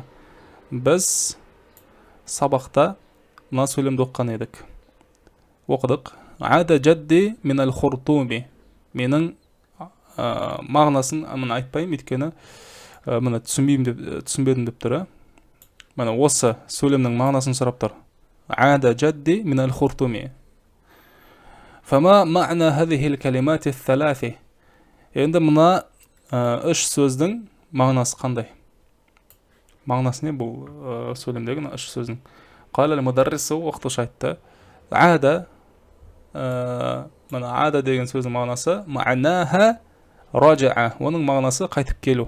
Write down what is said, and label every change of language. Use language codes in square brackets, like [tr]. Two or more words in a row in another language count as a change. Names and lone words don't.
[kk] Біз сабақта мына сөйлемді оқыған едік. Оқыдық. [ar] عاد جدي من الخرطوم. [kk] Менің мағынасын мына айтпаймын, өйткені мына түсінбедім деп тұр. Мына осы сөйлемнің мағынасын сұрап тұр. [ar] عاد جدي من الخرطوم. فما معنى هذه الكلمات الثلاث. [kk] Енді мына 3 сөздің мағынасы қандай? Мағынасы не бұл сөйлемдегі 3 сөздің? [ar] قال المدرس. [kk] Оқытушы айтты: ада, мына ада деген сөздің мағынасы [ar] معناها رجع, [kk] оның мағынасы қайтып келу.